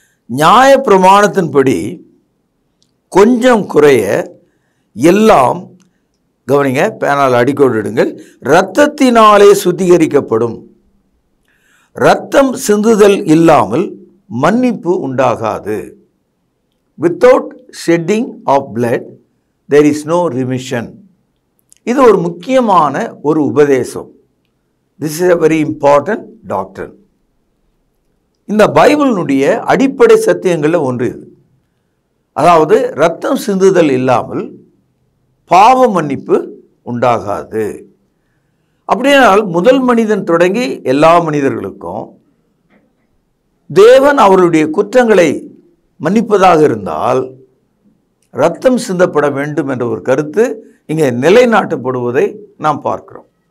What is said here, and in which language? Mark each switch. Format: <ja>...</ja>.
<ta>நியாய பிரமாணத்தின்படி கொஞ்சம் குறைய எல்லாம், கவனிங்க, பேனால் அடிக்கோடிடுங்கள், இரத்தத்தினாலே சுத்திகரிக்கப்படும். இரத்தம் சிந்துதல் இல்லாமல் மன்னிப்பு உண்டாகாது.</ta> <en>Without shedding of blood there is no remission.</en> <ta>இது ஒரு முக்கியமான ஒரு உபதேசம்.</ta> <en>This is a very important doctrine.</en> <ta>இந்த பைபிளினுடைய அடிப்படை சத்தியங்களில் ஒன்று இது. அதாவது இரத்தம் சிந்துதல் இல்லாமல் பாவ மன்னிப்பு உண்டாகாது. அப்படியானால் முதல் மனிதன் தொடங்கி எல்லா மனிதர்களுக்கும் தேவன் அவருடைய குற்றங்களை மன்னிப்பதாக இருந்தால் இரத்தம் சிந்தப்பட வேண்டும் என்ற ஒரு கருத்து இங்கே நிலைநாட்டப்படுவதை நாம் பார்க்கிறோம்.</ta>